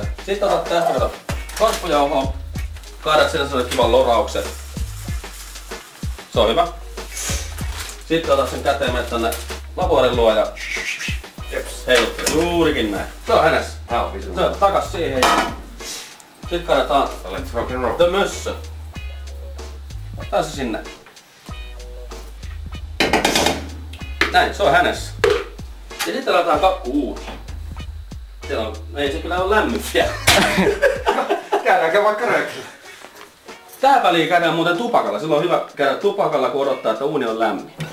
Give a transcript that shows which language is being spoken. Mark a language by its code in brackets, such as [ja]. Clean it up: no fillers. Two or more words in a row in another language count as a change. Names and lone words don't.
[fi] Sitten otat tästä kato kasvojauhoa, kaadat sille sellaisen kivan lorauksen. Se on hyvä. Sitten otat sen käteen, menet tänne laborin luo ja heiluttele juurikin näin. Se on hänessä. Se on takas siihen ja sitten kaadetaan [en] Let's rock and roll. [fi] the mössö. Ottaa se sinne. Näin, se on hänessä. Ja sitten laitetaan kakku uuniin. Siellä on, ei se kyllä ole lämmin vielä. Käydäänkö vaikka röökillä? Tähän väliin käydään muuten tupakalla. Silloin on hyvä käydä tupakalla, kun odottaa, että uuni on lämmin.